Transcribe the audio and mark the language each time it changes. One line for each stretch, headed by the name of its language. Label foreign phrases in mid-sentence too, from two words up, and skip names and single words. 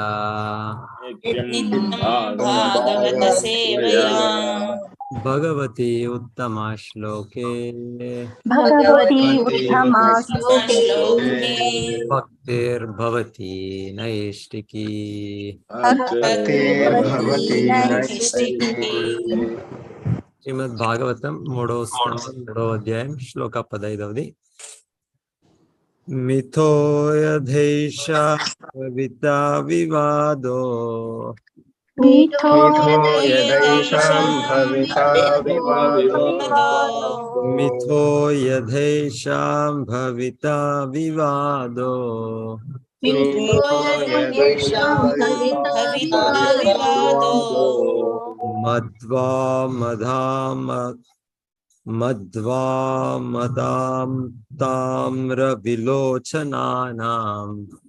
Sanskrit: नित्यं भागवत सेवया भगवती उत्तमा श्लोके भगवती उत्तमा श्लोके भक्तिर्भवती नैष्टिकी। भक्तिर्भवती नैष्टिकी।
Telugu: శ్రీమద్ భాగవతం 3వ స్కందం 3వ అధ్యాయం శ్లోక 15.
Sanskrit: मिथो यथैषा कविता विवादो मिथो यदैषां भविता विवादो मिथो यथैषां भविता विवादो मद्वामदां ताम्र विलोचनानां